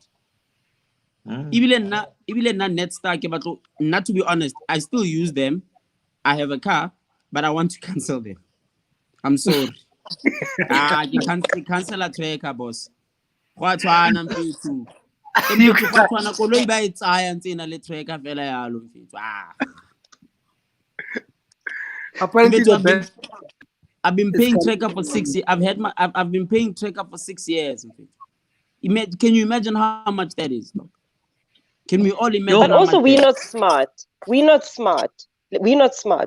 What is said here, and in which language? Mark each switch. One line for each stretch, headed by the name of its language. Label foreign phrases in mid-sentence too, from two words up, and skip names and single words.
English: Even not Netstar, but not to be honest, I still use them. I have a car, but I want to cancel them. I'm sorry. You can't cancel a tracker, boss. What one and two? You What one?
Southern Sotho: Koloi ba e tsaya ntse ena le tracker fela yalo mfethu.
English: apparently the best I've been is paying tracker for 6 years. I've been paying tracker for 6 years. Can you imagine how much that is? Can we all imagine? But also, we're not smart. We're not smart. We're not smart.